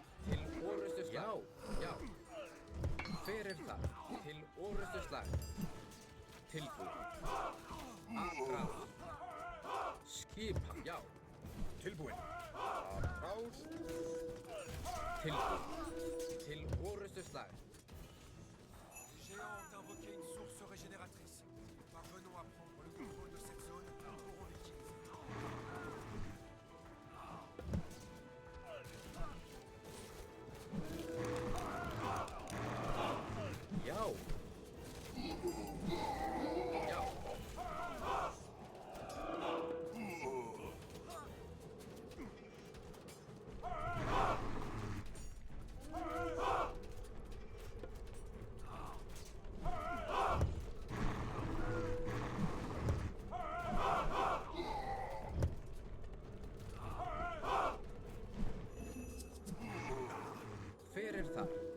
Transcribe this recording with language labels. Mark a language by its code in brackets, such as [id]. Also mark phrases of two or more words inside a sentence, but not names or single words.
[is] Til orðustu slag. Já, já. Hver er það? Til orðustu slag. Tilbúin. Atrás. Skipan. Já. Tilbúinn. Atrás. Tilbúin. Til orðustu slag. [fr] Les géants ont invoqué une source régénératrice. Parvenons à prendre le contrôle de cette zone, nous pourrons l'utiliser. [is] Já. Já. Hver er það?